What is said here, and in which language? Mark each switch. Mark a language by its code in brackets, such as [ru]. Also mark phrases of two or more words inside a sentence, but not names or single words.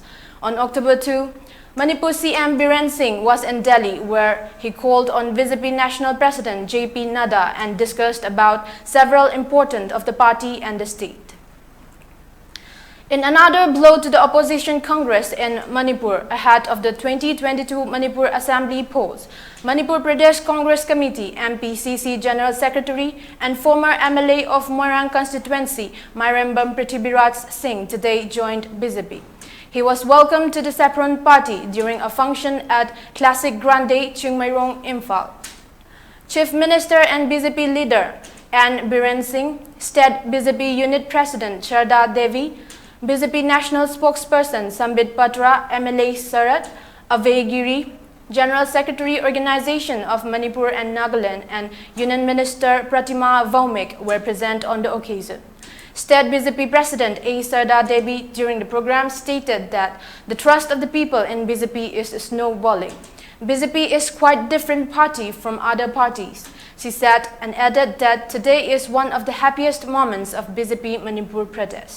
[en] On October 2, Manipur CM Biren Singh was in Delhi, where he called on BJP National President JP Nada and discussed about several important of the party and the state. In another blow to the opposition Congress in Manipur ahead of the 2022 Manipur Assembly polls, Manipur Pradesh Congress Committee MPCC General Secretary and former MLA of Moirang constituency Marembam Prithviraj Singh today joined BJP. He was welcomed to the Saffron Party during a function at Classic Grande, Chungmairong, Imphal. Chief Minister and BJP leader N. Biren Singh, State BJP Unit President Sharda Devi, BJP National Spokesperson Sambit Patra, MLA Sarat Avegiri, General Secretary Organization of Manipur and Nagaland, and Union Minister Pratima Vaumik were present on the occasion. State BJP President A. Sharda Devi during the program stated that the trust of the people in BJP is snowballing. BJP is quite different party from other parties, she said, and added that today is one of the happiest moments of BJP Manipur Pradesh.